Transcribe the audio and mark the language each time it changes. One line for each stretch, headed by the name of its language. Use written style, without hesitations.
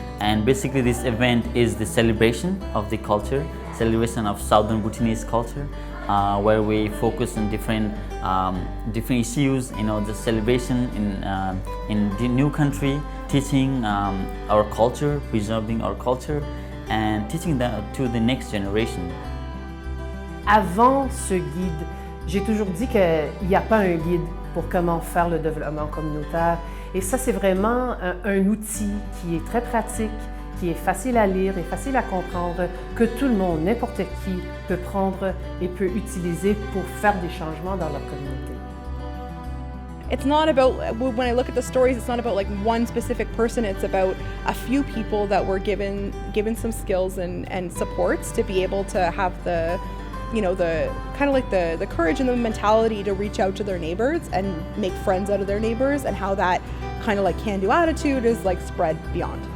English: And basically this event is the celebration of the culture, celebration of Southern Bhutanese culture, where we focus on different issues, the celebration in the new country, teaching our culture, preserving our culture, and teaching that to the next generation.
French: Avant ce guide, j'ai toujours dit qu'il n'y a pas un guide pour comment faire le développement communautaire. Et ça, c'est vraiment un outil qui est très pratique, qui est facile à lire et facile à comprendre, que tout le monde, n'importe qui, peut prendre et peut utiliser pour faire des changements dans leur communauté.
English: It's not about, when I look at the stories, it's not about like one specific person, it's about a few people that were given some skills and supports to be able to have the kind of like the courage and the mentality to reach out to their neighbors and make friends out of their neighbors, and how that kind of like can-do attitude is like spread beyond.